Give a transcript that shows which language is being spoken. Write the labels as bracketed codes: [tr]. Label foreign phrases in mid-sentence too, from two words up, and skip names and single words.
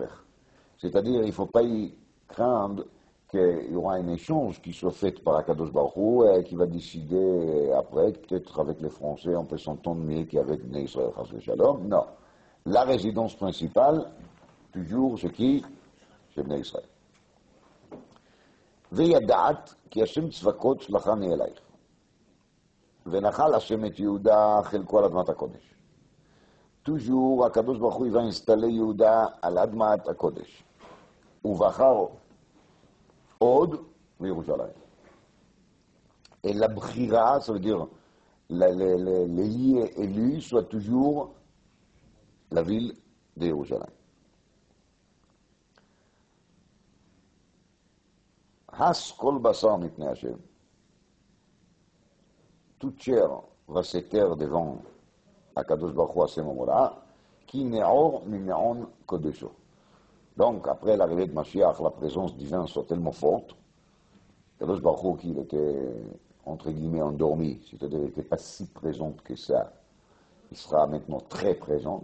[fr] C'est-à-dire, il ne faut pas y craindre qu'il y aura un échange qui soit fait par [he] הקדוש ברוך הוא [fr] et qui va décider après, peut-être avec les Français, on peut s'entendre mieux qu'avec Bnei Israël, [he] חס ושלום. [fr] Non. La résidence principale, toujours, c'est qui? C'est Bnei Israël. [he] וידעת כי השם צבקות שלחני אלייך ונחל השם את יהודה חלקו על אדמת הקודש. toujours הקדוש ברוך הוא [fr] va installer [he] יהודה על אדמת הקודש ובחר עוד בירושלים. [fr] Et la bchira, ça veut dire les liés élus soient toujours la ville de Jérusalem. [he] הס כל בשר מפני השם. [fr] Toute chair va se taire devant [he] הקדוש ברוך הוא [fr] à ce moment-là, qui [he] נעור ממעון קדשו. [fr] Donc, après l'arrivée de Mashiach, la présence divine soit tellement forte, [he] הקדוש ברוך הוא, [fr] qu'il était, entre guillemets, endormi, c'est-à-dire qu'il n'était pas si présent que ça, il sera maintenant très présent.